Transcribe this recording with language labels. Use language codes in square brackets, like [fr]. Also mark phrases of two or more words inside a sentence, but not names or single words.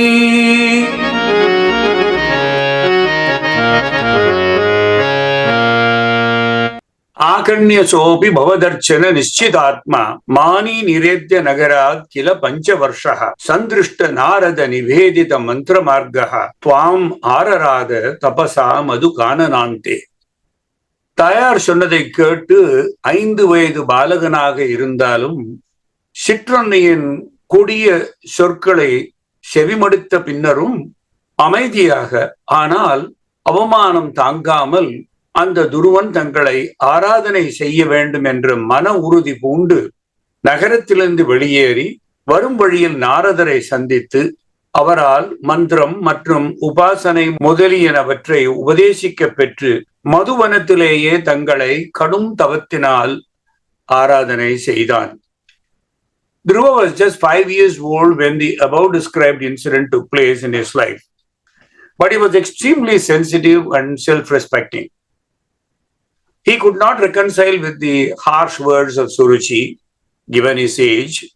[sa] आकर्ण्यसोऽपि भवदर्शन निश्चितात्मा मानी निरेद्य नगरात् किल पञ्चवर्षः सन्दृष्ट नारद निवेदित मन्त्रमार्गः त्वाम् आरराध तपसा मधुकाननान्ते. [ta] தாயார் சொன்னதை கேட்டு 5 வயது பாலகனாக இருந்தாலும் சிற்றன்னையின் கொடிய சொற்களை செவிமடுத்த பின்னரும் அமைதியாக, ஆனால் அவமானம் தாங்காமல் அந்த துருவன் தங்களை ஆராதனை செய்ய வேண்டும் என்ற மன உறுதி பூண்டு நகரத்திலிருந்து வெளியேறி வரும் வழியில் நாரதரை சந்தித்து அவரால் மந்திரம் மற்றும் உபாசனை முதலியனவற்றை உபதேசிக்க பெற்று மதுவனத்திலேயே தங்களை கடும் தவத்தினால் ஆராதனை செய்தான். [en] Dhruva was just 5 years old when the above described incident took place in his life, but he was extremely sensitive and self-respecting. He could not reconcile with the harsh words of Suruchi, given his age.